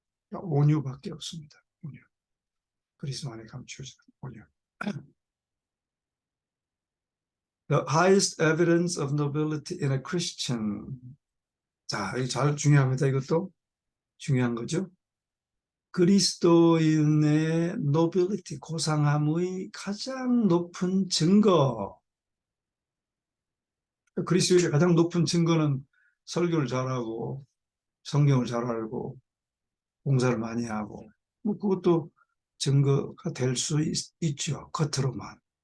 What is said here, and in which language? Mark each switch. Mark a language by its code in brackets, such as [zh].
[ko] 그러니까 온유밖에 없습니다. 온유. 그리스도 안에 감추어지는 온유. [en] The highest evidence of nobility in a Christian. [ko] 자, 이거 잘 중요합니다. 이것도 중요한 거죠. 그리스도인의 nobility, 고상함의 가장 높은 증거. 그리스도인의 가장 높은 증거는 설교를 잘하고 성경을 잘 알고 봉사를 많이 하고 뭐 그것도 증거가 될 수 있죠. 겉으로만.